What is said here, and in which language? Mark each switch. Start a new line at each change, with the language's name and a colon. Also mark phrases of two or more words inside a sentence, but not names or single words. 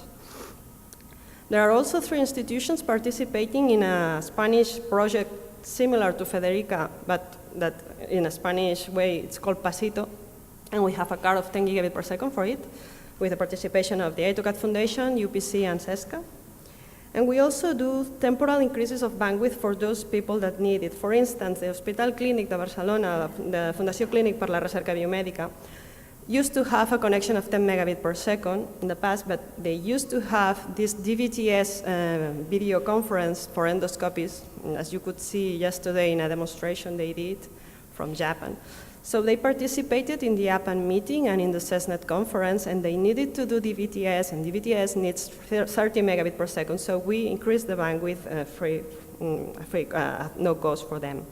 English: There are also 3 institutions participating in a Spanish project similar to Federica, but that in a Spanish way it's called Pasito, and we have a card of 10 gigabit per second for it, with the participation of the I2CAT Foundation, UPC, and CESCA. And we also do temporal increases of bandwidth for those people that need it. For instance, the Hospital Clínic de Barcelona, the Fundació Clínic per la Recerca Biomèdica, used to have a connection of 10 megabit per second in the past, but they used to have this DVTS video conference for endoscopies, as you could see yesterday in a demonstration they did from Japan. So they participated in the APAN meeting and in the CESNET conference, and they needed to do DVTS, and DVTS needs 30 megabit per second, so we increased the bandwidth no cost for them.